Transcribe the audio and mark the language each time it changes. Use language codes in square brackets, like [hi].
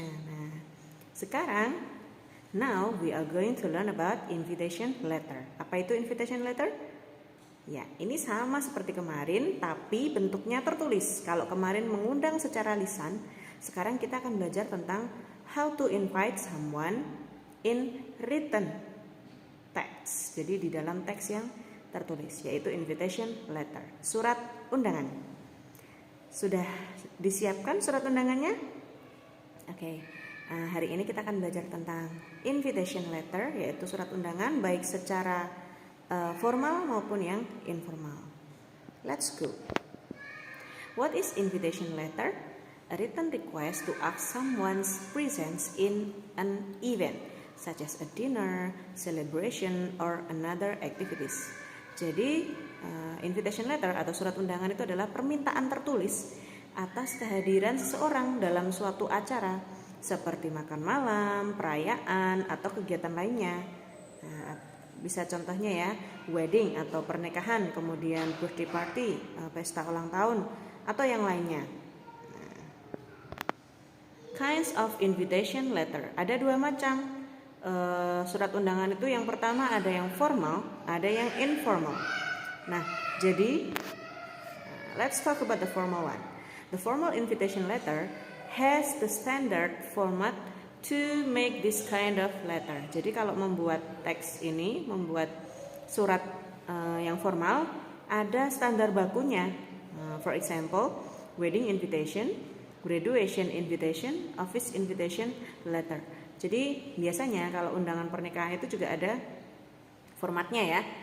[id] Nah, sekarang [en] now we are going to learn about invitation letter. [id] Apa itu invitation letter? Ya, ini sama seperti kemarin tapi bentuknya tertulis. Kalau kemarin mengundang secara lisan, sekarang kita akan belajar tentang [en] how to invite someone in written text. [id] Jadi di dalam teks yang tertulis, yaitu invitation letter, surat undangan. Sudah disiapkan surat undangannya? Oke. Hari ini kita akan belajar tentang invitation letter, yaitu surat undangan baik secara formal maupun yang informal. [en] Let's go. What is invitation letter? A written request to ask someone's presence in an event such as a dinner, celebration, or another activities. [id] Jadi, invitation letter atau surat undangan itu adalah permintaan tertulis atas kehadiran seseorang dalam suatu acara seperti makan malam, perayaan, atau kegiatan lainnya. Nah, bisa contohnya ya, wedding atau pernikahan, kemudian [en] birthday party, [id] pesta ulang tahun, atau yang lainnya. [en] Kinds of invitation letter. [id] Ada dua macam. Surat undangan itu yang pertama ada yang formal, ada yang informal. Nah, jadi [en] let's talk about the formal one. The formal invitation letter has the standard format to make this kind of letter. [id] Jadi kalau membuat teks ini, membuat surat yang formal, ada standar bakunya. [en] For example, wedding invitation, graduation invitation, office invitation letter. [id] Jadi biasanya kalau undangan pernikahan itu juga ada formatnya ya.